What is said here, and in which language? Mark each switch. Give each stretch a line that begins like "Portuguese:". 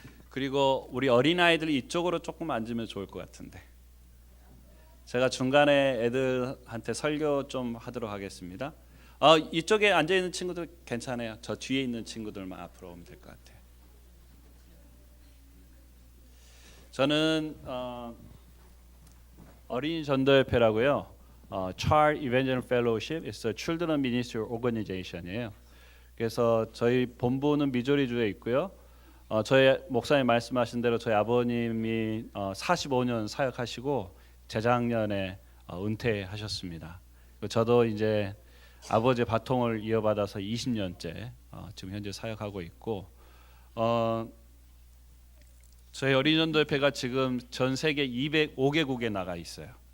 Korean: 그리고 우리 어린아이들이 이쪽으로 조금 앉으면 좋을 것 같은데, 제가 중간에 애들한테 설교 좀 하도록 하겠습니다. 이쪽에 앉아있는 친구들 괜찮아요. 저 뒤에 있는 친구들만 앞으로 오면 될 것 같아요. 저는 어린이 전도협회라고요.
English: Child Evangelical Fellowship is a Children Ministry Organization이에요.
Korean: 그래서 저희 본부는 미조리주에 있고요. 저희 목사님 말씀하신 대로 저희 아버님이 45년 사역하시고 재작년에 은퇴하셨습니다. 저도 이제 아버지의 바통을 이어받아서 20년째 지금 현재 사역하고 있고, 저희 어린이전도협회가 지금 전 세계 205개국에 나가 있어요.